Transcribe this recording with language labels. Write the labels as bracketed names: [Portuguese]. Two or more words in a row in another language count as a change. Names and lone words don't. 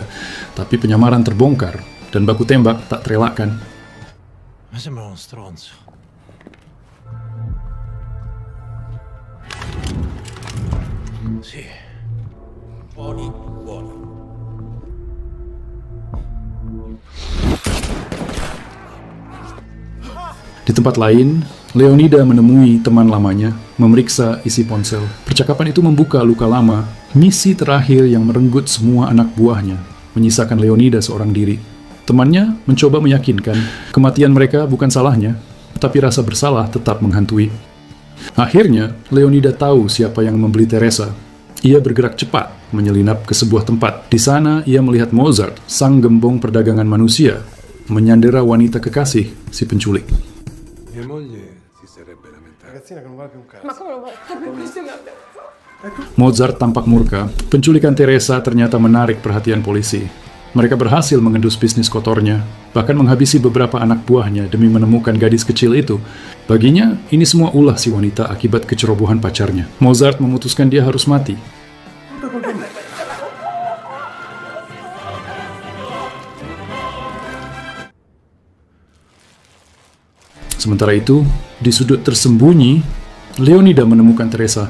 [Indonesian] Tapi penyamaran terbongkar, dan baku tembak tak terelakkan. [Italian] Ma sembra uno stronzo. Sì. Buoni, buoni. [Indonesian] Di tempat lain, Leonida menemui teman lamanya, memeriksa isi ponsel. Percakapan itu membuka luka lama, misi terakhir yang merenggut semua anak buahnya, menyisakan Leonida seorang diri. Temannya mencoba meyakinkan kematian mereka bukan salahnya, tapi rasa bersalah tetap menghantui. Akhirnya, Leonida tahu siapa yang membeli Teresa. Ia bergerak cepat, menyelinap ke sebuah tempat. Di sana, ia melihat Mozart, sang gembong perdagangan manusia, menyandera wanita kekasih si penculik. [Italian] Mia moglie si sarebbe lamentata. Ragazzina che non vale più un cazzo. Ma come non va? Impressionante. [Indonesian] Mozart tampak murka. Penculikan Teresa ternyata menarik perhatian polisi. Mereka berhasil mengendus bisnis kotornya, bahkan menghabisi beberapa anak buahnya demi menemukan gadis kecil itu. Baginya, ini semua ulah si wanita akibat kecerobohan pacarnya. Mozart memutuskan dia harus mati. Sementara itu, di sudut tersembunyi, Leonida menemukan Teresa.